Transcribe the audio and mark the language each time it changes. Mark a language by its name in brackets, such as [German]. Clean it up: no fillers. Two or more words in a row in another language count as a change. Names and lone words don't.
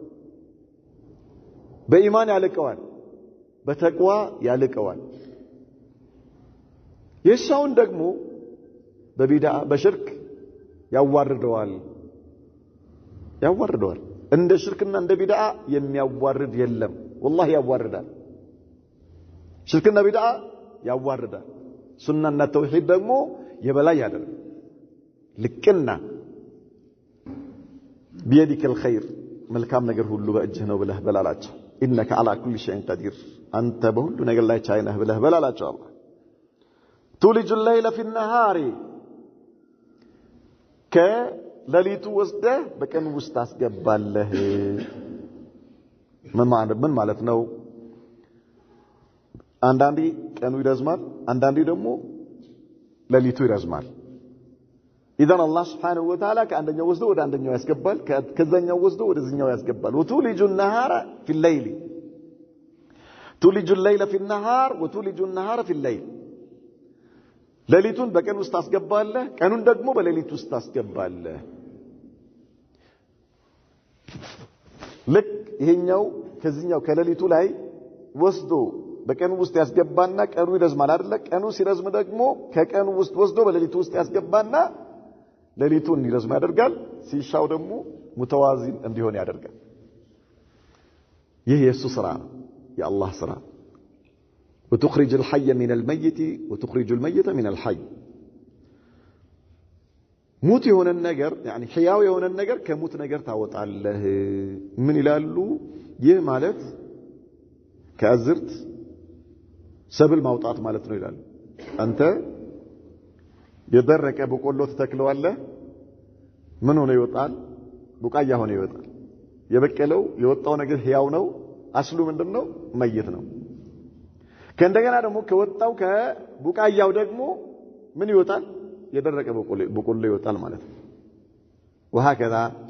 [Amharic] በኢማን ያልቀዋል በተቅዋ ያልቀዋል የሻውን ደግሞ በቢድዓ በሽርክ ያዋርደዋል እንደ ሽርክና እንደ ቢድዓ የሚያዋርድ የለም والله ያዋርዳል ሽርክና ቢድዓ ያዋርዳል ሱናና ተውሂድ ደግሞ የበላይ ያደርጋል ልቅና [Arabic] بيدك الخير [Amharic] መልካም ነገር ሁሉ በእጅህ ነው ብለህ በላላቸው [Arabic] انك على كل شيء قدير [Amharic] አንተ በሁሉ ነገር ላይ ቻይ ነህ ብለህ በላላቸው አላህ [Arabic] تولج الليل في النهار [Amharic] كليلቱ ወስደህ በቀን ውስጥ አስገባለህ ምን ማለት ነው አንዳንዴ ቀኑ ይረዝማል አንዳንዴ ደግሞ ሌሊቱ ይረዝማል [Arabic] اذا الله سبحانه وتعالى [Amharic] ከአንደኛው ወስዶ ወደ አንደኛው ያስገባል ከዛኛው ወስዶ ወደዚህኛው ያስገባል [Arabic] وتولج النهار في الليل تولج الليل في النهار وتولج النهار في الليل [Amharic] ሌሊቱን በቀን ውስጥ አስገባለህ ቀኑን ደግሞ በሌሊት ውስጥ አስገባለህ ልክ ይሄኛው ከዚህኛው ከሌሊቱ ላይ ወስዶ በቀኑ ውስጥ ያስገባና ቀኑ ይረዝማል አይደል ቀኑ ሲረዝም ደግሞ ከቀኑ ውስጥ ወስዶ በሌሊቱ ውስጥ ያስገባና ሌሊቱን ይረዝም ያደርጋል ሲሻው ደግሞ ሙተዋዚን እንዲሆን ያደርጋል ይህ የሱ ስራ ነው የአላህ ስራ [Arabic] وتخرج الحي من الميت وتخرج الميت من الحي [Amharic] موت የሆነ ነገር يعني ሕያው የሆነ ነገር ከሙት ነገር ታወጣለህ ምን ይላሉ ይህ ማለት ከአዝርት ሰብል ማውጣት ማለት ነው ይላሉ አንተ የደረቀ በቆሎ ተተክለዋለህ ምን ሆነ ይወጣል ቡቃያ ሆነ ይወጣል የበቀለው የወጣው ነገር ሕያው ነው አስሉ ምንድነው መይት ነው ከእንደገና ደግሞ ከወጣው ከቡቃያው ደግሞ ምን ይወጣል የደረቀ በቆሎ ይወጣል ማለት ነው وهكذا